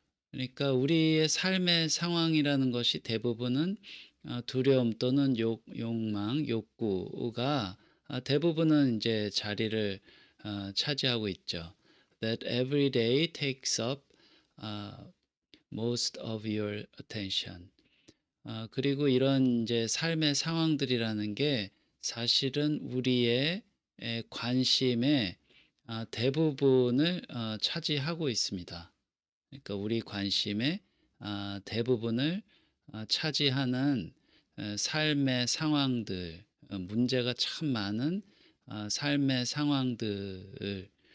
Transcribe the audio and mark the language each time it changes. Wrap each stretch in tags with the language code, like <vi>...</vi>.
<ko>그러니까 우리의 삶의 상황이라는 것이 대부분은 두려움 또는 욕망, 욕구가 대부분은 이제 자리를 차지하고 있죠.</ko> <en>That every day takes up most of your attention.</en> <ko>그리고 이런 이제 삶의 상황들이라는 게 사실은 우리의 관심의 대부분을 차지하고 있습니다. 그러니까 우리 관심의 대부분을 차지하는 삶의 상황들, 문제가 참 많은 삶의 상황들인데요.</ko>